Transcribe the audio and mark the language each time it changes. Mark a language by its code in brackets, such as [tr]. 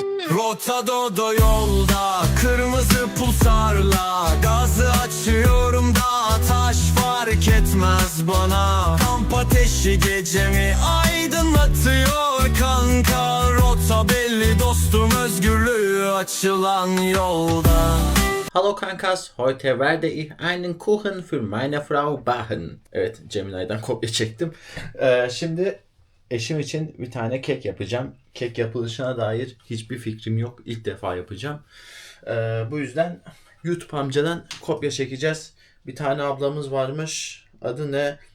[tr] Rotadodo yolda, kırmızı pulsarla gazı açıyorum da taş fark etmez bana. Kamp ateşi gecemi aydınlatıyor kanka. Rota belli dostum, özgürlüğü açılan yolda. [de] Hallo Kankas, heute werde ich einen Kuchen für meine Frau backen. [tr] Evet, Gemini'den kopya çektim. Şimdi eşim için bir tane kek yapacağım. Kek yapılışına dair hiçbir fikrim yok. İlk defa yapacağım. Bu yüzden YouTube amcadan kopya çekeceğiz. Bir tane ablamız varmış. Adı ne?